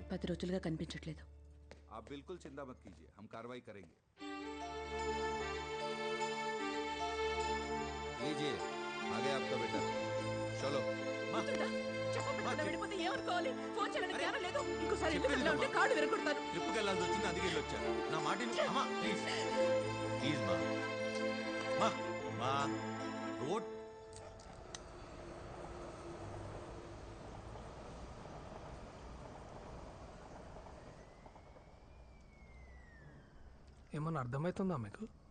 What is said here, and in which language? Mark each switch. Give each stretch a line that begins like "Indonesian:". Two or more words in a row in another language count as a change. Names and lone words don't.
Telugu: 10 రోజులుగా కనిపించట్లేదు.
Hindi: आप बिल्कुल चिंता मत कीजिए, हम कार्रवाई करेंगे. लीजिए, आ गया आपका बेटा. चलो.
Telugu: ట్రిప్కి వెళ్ళాల్సి వచ్చింది, అందుకే వెళ్ళి వచ్చా. నా మాట అమ్మా,
English: please please
Telugu: మా మా రోడ్. ఏమన్నా అర్థమవుతుందా మీకు?